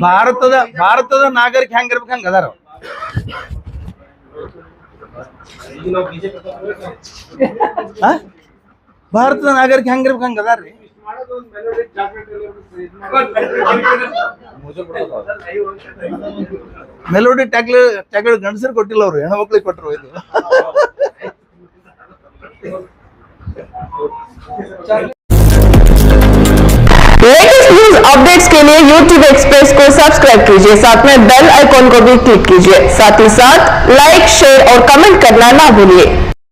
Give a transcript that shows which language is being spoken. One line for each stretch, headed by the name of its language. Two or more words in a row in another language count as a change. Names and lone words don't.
Kannada: ಭಾರತದ ನಾಗರಿಕ ಹೆಂಗಿರ್ಬೇಕು ಹಂಗ ಅದಾರ. ಆ? ಭಾರತದ ನಾಗರಿಕ ಹೆಂಗಿರ್ಬೇಕು ಹಂಗ ಅದಾರ್ರಿ. ಮಾಡೋದು ಒಂದು ಮೆಲೋಡಿ ಚಾಕ್ಲೇಟ್ ಮೆಲೋಡಿ ಚಾಕ್ಲೇಟ್ ಗಂಡಸರು ಕೊಟ್ಟಿಲ್ಲ ಅವ್ರು, ಹೆಣ್ಮಕ್ಳಿಗೆ ಕೊಟ್ಟರು. ಇದು
English: latest news updates
Hindi: के लिए YouTube एक्सप्रेस को सब्सक्राइब कीजिए, साथ में
English: bell icon
Hindi: को भी क्लिक कीजिए, साथ ही साथ लाइक, शेयर और कमेंट करना ना भूलिए।